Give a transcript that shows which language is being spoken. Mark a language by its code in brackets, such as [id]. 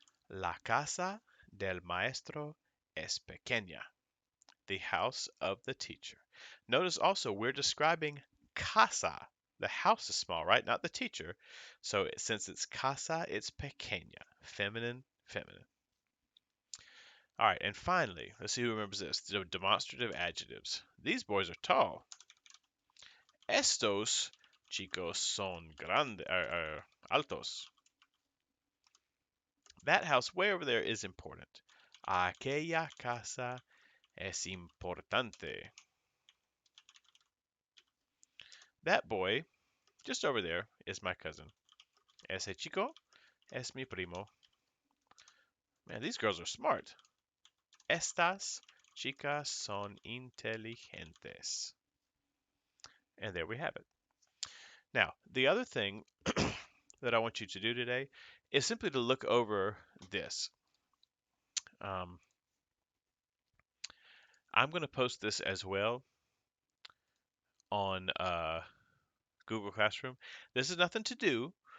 [es] La casa del maestro es pequeña. [en] The house of the teacher. Notice also we're describing casa. The house is small, right? Not the teacher. So since it's casa, it's pequeña. Feminine, feminine. All right, and finally, let's see who remembers this. The demonstrative adjectives. These boys are tall. [es] Estos chicos son altos. [en] That house way over there is important. [es] Aquella casa es importante. [en] That boy just over there is my cousin. [es] Ese chico es mi primo. [en] Man, these girls are smart. [es] Estas chicas son inteligentes. [en] And there we have it. Now, the other thing that I want you to do today is simply to look over this. Um, I'm going to post this as well on Google Classroom. This is nothing to do.